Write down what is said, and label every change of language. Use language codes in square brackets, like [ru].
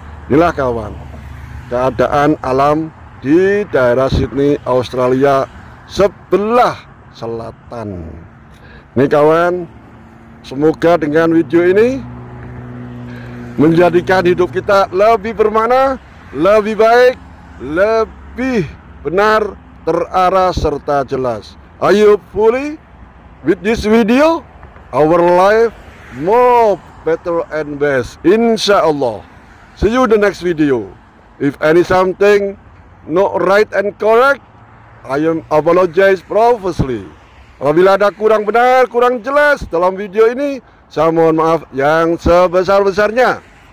[id] Inilah kawan, keadaan alam di daerah Sydney, Australia, sebelah selatan. Ini kawan, semoga dengan video ini menjadikan hidup kita lebih bermakna, lebih baik, lebih benar, terarah serta jelas. [en] Are you fully with this video? Our life more better and best, insyaallah. See you in the next video. If any something not right and correct, I am apologize profusely. [id] Apabila ada kurang benar, kurang jelas dalam video ini, saya mohon maaf yang sebesar-besarnya.